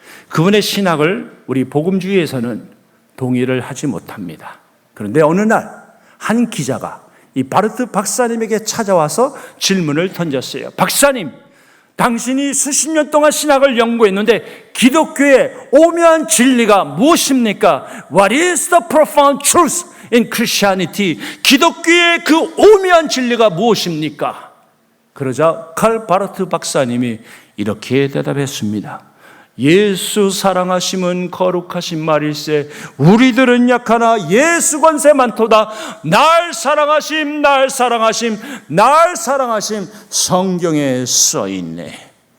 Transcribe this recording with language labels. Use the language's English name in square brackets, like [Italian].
[Korean] 그분의 신학을 우리 복음주의에서는 동의를 하지 못합니다. 그런데 어느 날 한 기자가 이 바르트 박사님에게 찾아와서 질문을 던졌어요. 박사님, 당신이 수십 년 동안 신학을 연구했는데 기독교의 오묘한 진리가 무엇입니까? [English] What is the profound truth in Christianity? [Korean] 기독교의 그 오묘한 진리가 무엇입니까? 그러자 칼 바르트 박사님이 이렇게 대답했습니다. 예수 사랑하심은 거룩하신 말일세 우리들은 약하나 예수 권세 많도다. 날 사랑하심, 날 사랑하심, 날 사랑하심 성경에 써있네.